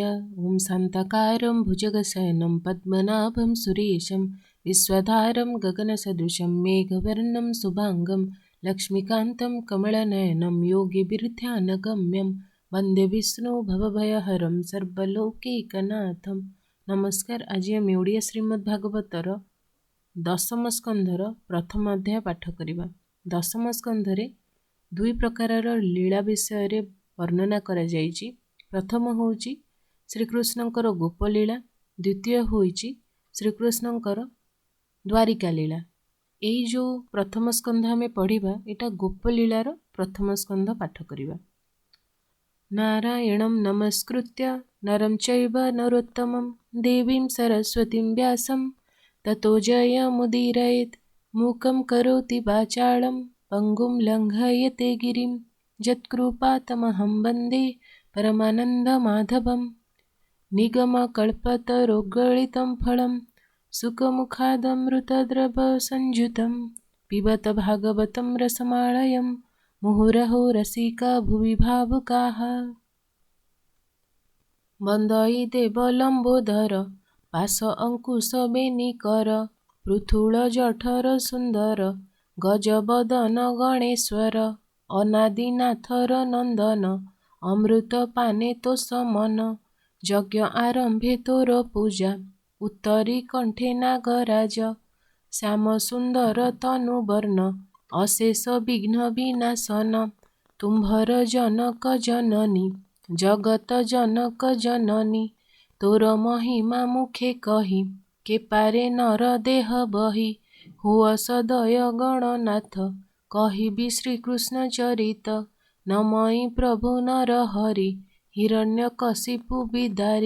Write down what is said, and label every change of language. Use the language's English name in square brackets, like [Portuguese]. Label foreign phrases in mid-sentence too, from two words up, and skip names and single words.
[Sanskrit] ॐ शान्ताकारं भुजगशयनं पद्मनाभं सुरेशं विश्वधारं गगनसदृशं मेघवर्णं शुभाङ्गं लक्ष्मीकान्तं कमलनयनं योगिभिर्ध्यानगम्यं वन्दे विष्णु भवभयहरं सर्वलोकैकनाथं। [Odia] नमस्कार। ଆଜ ଆମ ଓଡ଼ିଆ ଶ୍ରୀମଦ୍ଭାଗବତର ଦଶମ ସ୍କନ୍ଧର ପ୍ରଥମ ଅଧ୍ୟାୟ ପାଠ କରିବା। ଦଶମ ସ୍କନ୍ଧରେ ଦୁଇ ପ୍ରକାରର ଲୀଳା ବିଷୟ ବର୍ଣ୍ଣନା କରା ଯାଇଛି। ପ୍ରଥମ ହେଉଛି ଶ୍ରୀକୃଷ୍ଣଙ୍କର ଗୋପଲୀଳା, ଦ୍ୱିତୀୟ ହେଉଛି ଶ୍ରୀକୃଷ୍ଣଙ୍କର ଦ୍ୱାରିକା ଲୀଳା। ଏଇ ଯୋ ପ୍ରଥମ ସ୍କନ୍ଧ ଆମେ ପଢ଼ିବା ଏଟା ଗୋପଲୀଳାର ପ୍ରଥମ ସ୍କନ୍ଧ ପାଠ କରିବା। [Sanskrit] नारायणं नमस्कृत्य नरं चैव नरोत्तमं देवीं सरस्वतीं व्यासं ततो जयमुदीरयेत्। मूकं करोति वाचालं पंगुं लङ्घयते गिरिं यत्कृपातमहं वन्दे परमानन्दमाधवं। निगमकल्पतरोर्गलितं फलं सुखमुखादमृतद्रवसंयुतं पिबत भागवतं रसमालयं मुहुरहो रसिका भुवि भावुकाः। [Odia] ବନ୍ଦେ ଦେବଲମ୍ବୋଦର ପାଶ ଅଙ୍କୁଶ ବେନିକର ପୃଥୁଳ ଜଠର ସୁନ୍ଦର ଗଜବଦନ ଗଣେଶ୍ୱର ଅନାଦିନାଥର ନନ୍ଦନ ଅମୃତ ପାନେ ତୋ ସମନ। ଯଜ୍ଞ ଆରମ୍ଭେ ତୋର ପୂଜା ଉତ୍ତରୀ କଣ୍ଠେ ନାଗରାଜ ଶ୍ୟାମ ସୁନ୍ଦର ତନୁବର୍ଣ୍ଣ ଅଶେଷ ବିଘ୍ନ ବିନାଶନ। ତୁମ୍ଭର ଜନକ ଜନନୀ ଜଗତ ଜନକ ଜନନୀ ତୋର ମହିମା ମୁଖେ କହି କେ ପାରେ ନର ଦେହ ବହି। ହୁଅ ସଦୟ ଗଣନାଥ କହିବି ଶ୍ରୀକୃଷ୍ଣ ଚରିତ ନମଇ ପ୍ରଭୁ ନର ହରି ହିରଣ୍ୟକଶିପୁ ବିଦାରୀ।